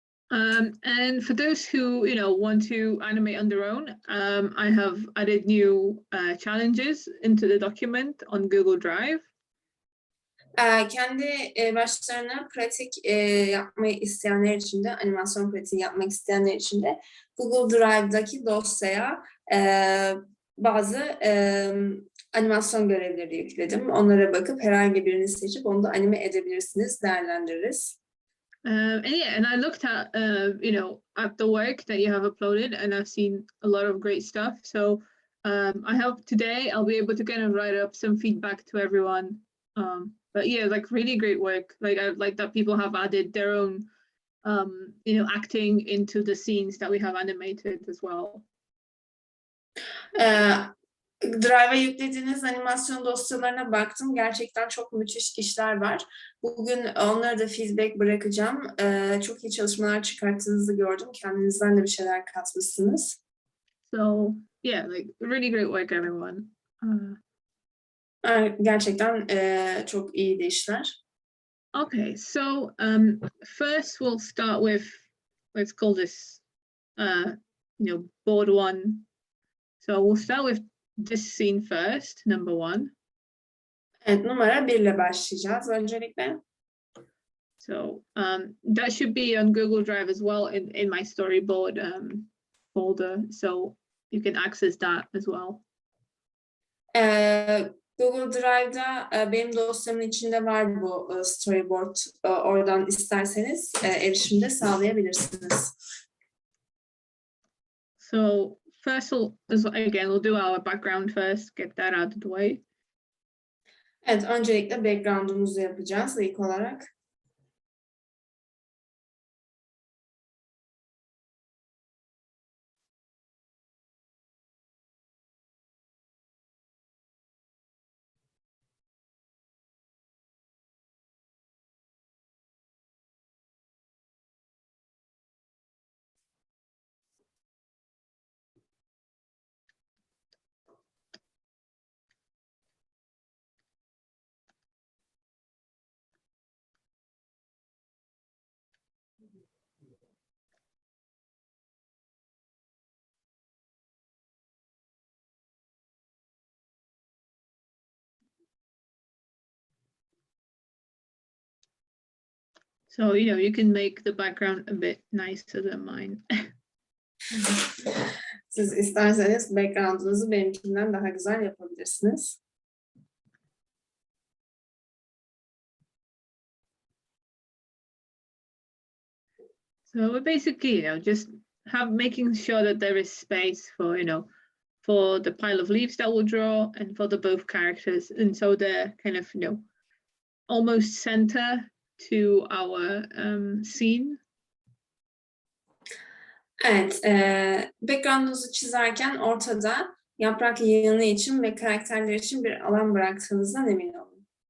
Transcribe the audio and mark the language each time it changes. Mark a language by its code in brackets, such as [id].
[en] And for those who want to animate on their own, I have added new challenges into the document on Google Drive. [tr] Kendi başlarına pratik yapmayı isteyenler için de, animasyon pratiği yapmak isteyenler için de Google Drive'daki dosyaya bazı animasyon görevleri yükledim. Onlara bakıp herhangi birini seçip onu da anime edebilirsiniz, değerlendiririz. [en] And I looked at at the work that you have uploaded, and I've seen a lot of great stuff. So I hope today I'll be able to kind of write up some feedback to everyone. But yeah, like really great work. Like I like that people have added their own acting into the scenes that we have animated as well. [tr] Drive'a yüklediğiniz animasyon dosyalarına baktım. Gerçekten çok müthiş işler var. Bugün onlara da feedback bırakacağım. Çok iyi çalışmalar çıkarttığınızı gördüm. Kendinizden de bir şeyler katmışsınız. [en] So yeah, like really great work, everyone. [tr] Gerçekten çok iyiydi işler. [en] Okay, so first we'll start with, let's call this board one. So we'll start with this scene first, number one. [tr] Evet, numara 1 ile başlayacağız öncelikle. [en] So that should be on Google Drive as well in my storyboard folder, so you can access that as well. [tr] Google Drive'da benim dosyamın içinde var bu storyboard. Oradan isterseniz erişimde sağlayabilirsiniz. [en] So first, we'll do our background first, get that out of the way. [tr] Evet, öncelikle background'umuzu yapacağız ilk olarak. [en] So you can make the background a bit nicer than mine. [tr] Siz isterseniz background'unuzu benimkinden daha güzel yapabilirsiniz. [en] So we're basically, just making sure that there is space for, for the pile of leaves that we'll draw and for the both characters. And so they're kind of, almost center to our scene. [tr] Evet, background'unuzu çizerken ortada yaprak yığını için ve karakterler için bir alan bıraktığınızdan emin olun.